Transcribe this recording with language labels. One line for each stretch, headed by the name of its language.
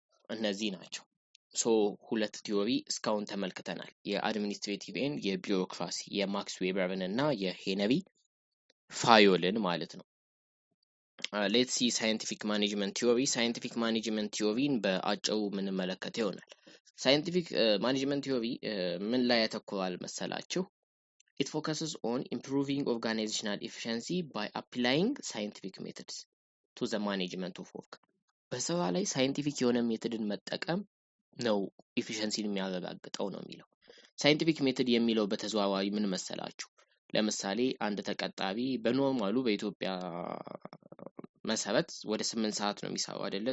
Amharic: እነዚህ ናቸው። ሶ ሁለት ቲዮሪ እስካሁን ተመልክተናል። የአድሚኒስትሬቲቭ ኤንድ የቢሮክራሲ የማክስ ዌበርን እና የሄንሪ ፋዮልን ማለት ነው።
English: ሌትስ ሲ ሳይንቲፊክ ማኔጅመንት ቲዮሪ።
Amharic: ሳይንቲፊክ ማኔጅመንት ቲዮሪን በአጭሩ የምንመለከት ይሆናል። ሳይንቲፊክ ማኔጅመንት ቲዮሪ ምን ላይ ያተኮራል መሰላችሁ?
English: It focuses on improving organizational efficiency by applying scientific methods to the management of work.
Amharic: በስራ ላይ ሳይንቲፊክ የሆነ ሜቶድን መጠቀም ነው ኢፊሸንሲን የሚያረጋግጠው ነው የሚለው። ሳይንቲፊክ ሜቶድ የሚለው በተዘዋዋሪ ምን መሰላችሁ? ለምሳሌ አንድ ተቀጣሪ በኖርማሉ በኢትዮጵያ መሰረት ወደ 8 ሰዓት ነው የሚሰራው አይደለ?